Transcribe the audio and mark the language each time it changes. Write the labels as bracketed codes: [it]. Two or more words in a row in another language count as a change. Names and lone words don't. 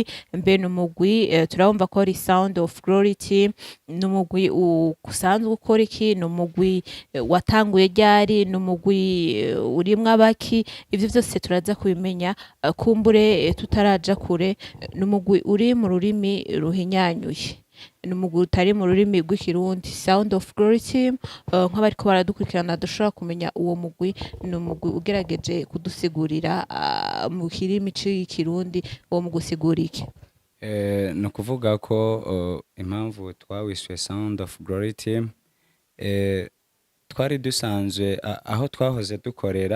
[rn] Mbe n'umugwi turabumva ko ari Sound of Glory team, n'umugwi usanzwe ukora iki, n'umugwi watanguye ryari, n'umugwi urimwo abaki. Ivyo byose turaza kubimenya kumbure tutaraja kure. N'umugwi uri mu rurimi ruhinyanyuye, n'umugwi utari mu rurimi rw'ikirundi. Sound of Glory team nk'abariko baradukurikirana dushobora kumenya uwo mugwi. N'umugwi ugerageje kudusigurira mu kirimi c'ikirundi uwo mugwi usigura iki? No kuvuga ko impamvu twawiswe Sound of Glory team, twari dusanzwe aho twahoze dukorera.